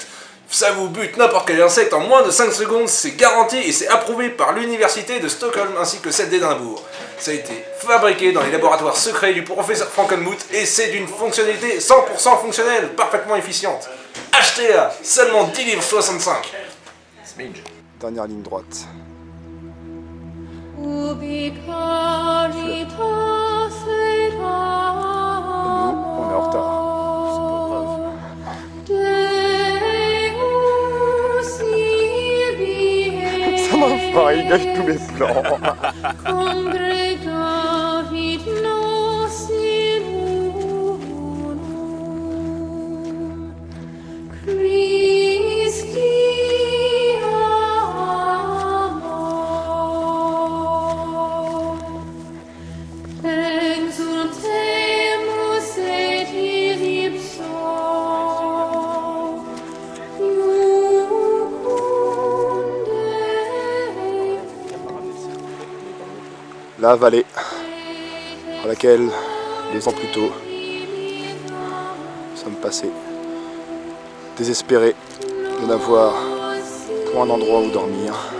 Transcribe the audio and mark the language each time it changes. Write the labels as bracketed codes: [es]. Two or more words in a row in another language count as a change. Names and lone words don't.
[fr] Ça vous bute n'importe quel insecte en moins de 5 secondes, c'est garanti et c'est approuvé par l'université de Stockholm ainsi que celle d'Édimbourg. Ça a été fabriqué dans les laboratoires secrets du professeur Frankenmuth et c'est d'une fonctionnalité 100% fonctionnelle, parfaitement efficiente. Achetez-la, seulement 10 livres 65. Smidge. Dernière ligne droite. [la] Ubi caritas et [fr] Et nous, on est en retard. [la] Deus ibi [fr] Ça m'a fait, il gâche tous mes plans. [la] congregavit nos in unum Christi amor exultemus et ipso [fr] La vallée à laquelle, 2 ans plus tôt, nous sommes passés, désespérés de n'avoir point d'endroit où dormir.